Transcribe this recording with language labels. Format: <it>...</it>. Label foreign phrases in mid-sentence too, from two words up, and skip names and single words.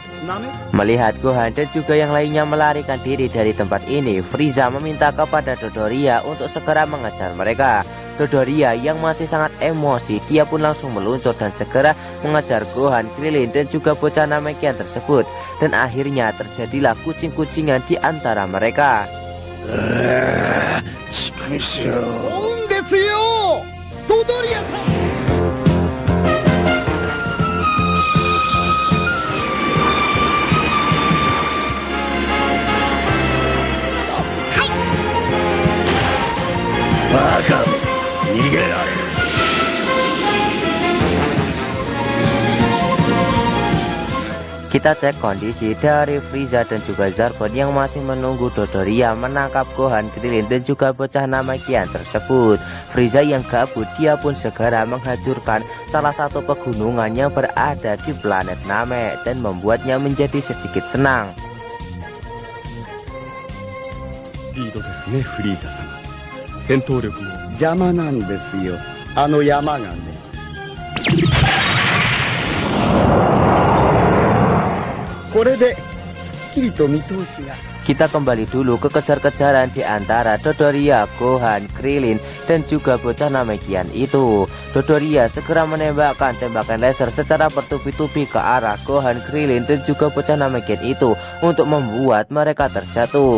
<id>Melihat Gohan dan juga yang lainnya melarikan diri dari tempat ini, Frieza meminta kepada Dodoria untuk segera mengejar mereka. Dodoria yang masih sangat emosi, dia pun langsung meluncur dan segera mengejar Gohan, Krillin dan juga bocah Namekian tersebut. Dan akhirnya terjadilah kucing-kucingan di antara mereka.</id> <ja>畜生。ですよトドリアさんバカめ、逃げられる。</ja> <id>Kita cek kondisi dari Frieza dan juga Zarbon yang masih menunggu Dodoria menangkap Gohan, Krillin dan juga bocah Namekian tersebut. Frieza yang gabut, dia pun segera menghancurkan salah satu pegunungan yang berada di planet Namek dan membuatnya menjadi sedikit senang.</id> <ja>リードですねフリーザ様戦闘力も邪魔なんですよあの山がねこれですっきりと見通しが</ja> <id>Kita kembali dulu ke kejar-kejaran di antara Dodoria, Gohan, Krillin, dan juga bocah Namekian itu. Dodoria segera menembakkan tembakan laser secara bertubi-tubi ke arah Gohan, Krillin, dan juga bocah Namekian itu untuk membuat mereka terjatuh.</id>